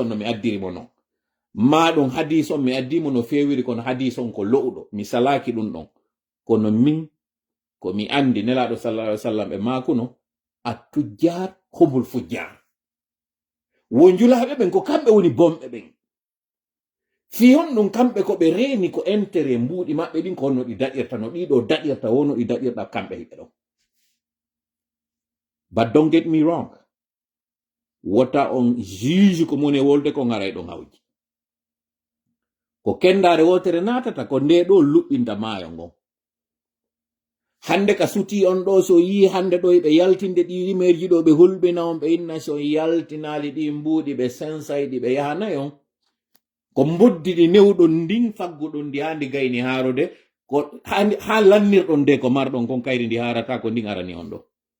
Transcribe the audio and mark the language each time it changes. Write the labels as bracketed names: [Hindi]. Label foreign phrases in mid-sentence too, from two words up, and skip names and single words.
[Fula] on no mi addiri mo non ma ɗum hadis on mi addimo no fewiri kono hadis on ko lo'uɗo mi salaki ɗum ɗon kono min ko mi andi nelaɗo [Arabic] صلى الله عليه وسلم [Fula] ɓe makuno [Arabic] التجار هم الفجار [Fula] wo julaɓe ɓen ko kamɓe woni bomɓe ɓen fiyon ɗum kamɓe ko ɓe reeni ko entere mbuuɗi maɓɓe ɗin ko no ɗi daɗirta no ɗiɗo daɗirta wono ɗi daɗirta kamɓe hiɓe ɗo. [English] But don't get me wrong, [Fula] wota on juge ko mone wolde ko ngaray ɗo hawji ko kendare wotere natata ko nde ɗo luɓɓinta maayo ngon. Hande ka suti on ɗo so yi hande ɗo ɓe yaltinde ɗi rimerji ɗo ɓe hulɓina on ɓe inna so yaltinali ɗi mbuuɗi ɓe sensayɗi ɓe yahanayon ko mboddiɗi newɗon ndin fagguɗon ndi ha ndi gayni haarode ko ha lannirɗon de ko marɗon kon kayri ndi harata ko ndin arani on ɗo.